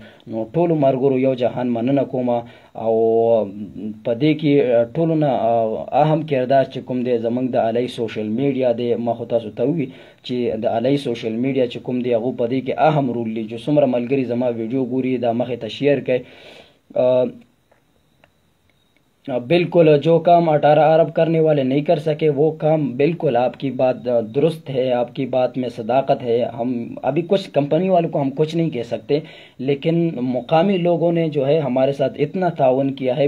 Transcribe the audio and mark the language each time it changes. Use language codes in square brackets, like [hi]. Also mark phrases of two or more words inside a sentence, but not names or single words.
[ps] نو ټول مرګرو یو جهان مننه کوم او په دې کې ټولو نه اهم کردار چې کوم دی زمونږ د علي سوشل میډیا دی. ما خو تاسو ته وی چې د علي سوشل میډیا چې کوم دی هغه په دې کې اهم رول لري. چې څومره ملګری زما ویډیو ګوري دا مخې ته شیئر کړئ. [ur] بالکل جو کام 18 ارب کرنے والے نہیں کر سکے وہ کام بالکل آپ کی بات درست ہے, آپ کی بات میں صداقت ہے. ہم ابھی کچھ کمپنی والوں کو ہم کچھ نہیں کہہ سکتے, لیکن مقامی لوگوں نے جو ہے ہمارے ساتھ اتنا تعاون کیا ہے.